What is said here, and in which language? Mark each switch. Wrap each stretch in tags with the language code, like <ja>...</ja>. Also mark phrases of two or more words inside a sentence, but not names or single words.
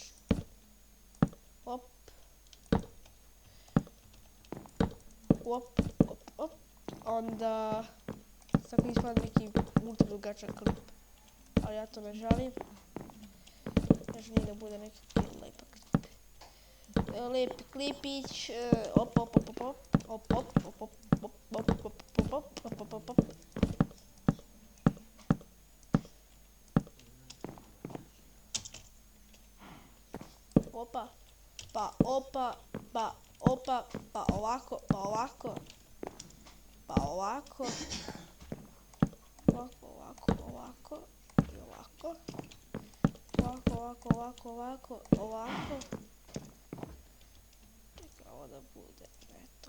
<sr>Op. Op, op, op. Onda tako ispada neki ultra dugačak klip. Ali ja to ne želim. Ja želim da bude neki lepak klip. Lepi klipić. Op, op, op, op, op. Op, op, op, op, op, op, op, op. Opa, pa opa, pa opa, pa ovako, pa ovako, pa ovako, ovako, ovako, ovako i ovako, ovako, ovako, ovako, ovako, ovako. Čekaj, ovo da bude, eto.</sr>